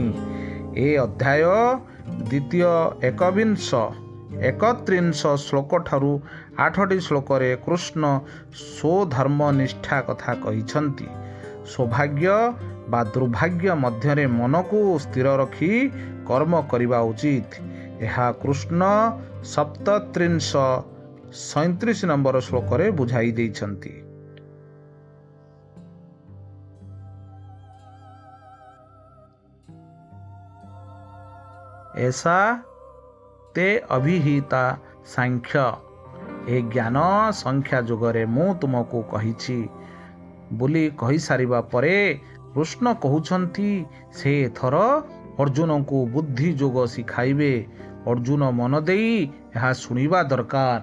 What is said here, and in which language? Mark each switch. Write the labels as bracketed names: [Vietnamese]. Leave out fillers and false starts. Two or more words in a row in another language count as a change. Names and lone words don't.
[Odia] ଏ ଅଧ୍ୟାୟ ଦ୍ୱିତୀୟ 31 ଶ୍ଲୋକଠାରୁ 8ଟି ଶ୍ଲୋକରେ କୃଷ୍ଣ ସ୍ୱଧର୍ମ ନିଷ୍ଠା କଥା କହିଛନ୍ତି। ସୌଭାଗ୍ୟ ବା ଦୁର୍ଭାଗ୍ୟ ମଧ୍ୟରେ ମନକୁ ସ୍ଥିର ରଖି କର୍ମ କରିବା ଉଚିତ। ଏହା କୃଷ୍ଣ 37 ନମ୍ବର ଶ୍ଲୋକରେ ବୁଝାଇ ଦେଇଛନ୍ତି। [Sanskrit] ऐसा ते अभिहिता ସାଂଖ୍ୟ। [Odia] ଏ ଜ୍ଞାନ ସଂଖ୍ୟା ଯୁଗରେ ମୁଁ ତୁମକୁ କହିଛି ବୋଲି କହିସାରିବା ପରେ କୃଷ୍ଣ କହୁଛନ୍ତି ସେ ଏଥର ଅର୍ଜୁନଙ୍କୁ ବୁଦ୍ଧି ଯୋଗ ଶିଖାଇବେ। ଅର୍ଜୁନ ମନ ଦେଇ ଏହା ଶୁଣିବା ଦରକାର।